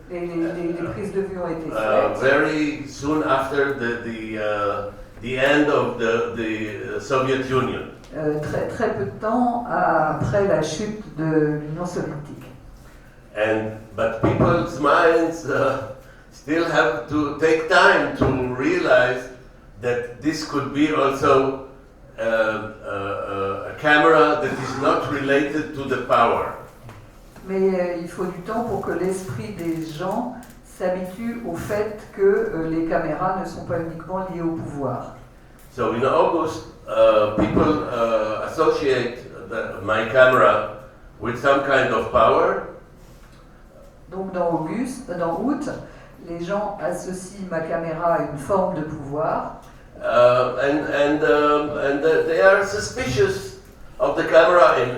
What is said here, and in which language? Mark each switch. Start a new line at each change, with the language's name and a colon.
French: Les prises de vue ont été faites
English: very soon after the end of the Soviet Union.
French: Très peu de temps après la chute de l'Union soviétique.
English: But people's minds still have to take time to realize that this could be also a camera that is not related to the power.
French: Mais il faut du temps pour que l'esprit des gens s'habitue au fait que les caméras ne sont pas uniquement liées au pouvoir.
English: So in August, people associate my camera with some kind of power.
French: Donc dans août, les gens associent ma caméra à une forme de pouvoir.
English: And they are suspicious of the camera.